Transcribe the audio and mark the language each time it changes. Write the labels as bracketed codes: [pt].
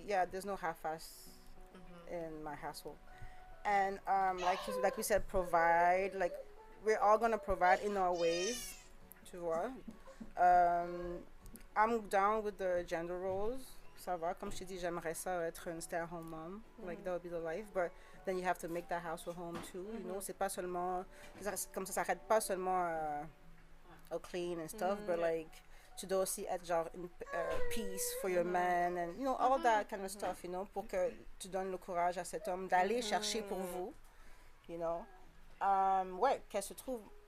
[en] There's no half-ass in my household, and like we said, provide. Like we're all gonna provide in our ways. [fr] Tu vois. [en] I'm down with the gender roles. [fr] Ça va. Comme je t'ai dit, j'aimerais ça être une [en] stay-at-home mom. Like that would be the life, but then you have to make that house a home too. You know, [fr] c'est pas seulement comme ça s'arrête pas seulement au [en] clean and stuff, but like [fr] tu dois aussi être genre une [en] peace for your man and all that kind of stuff, [fr] pour que tu donnes le courage à cet homme d'aller chercher pour vous, ouais, qu'elle se trouve.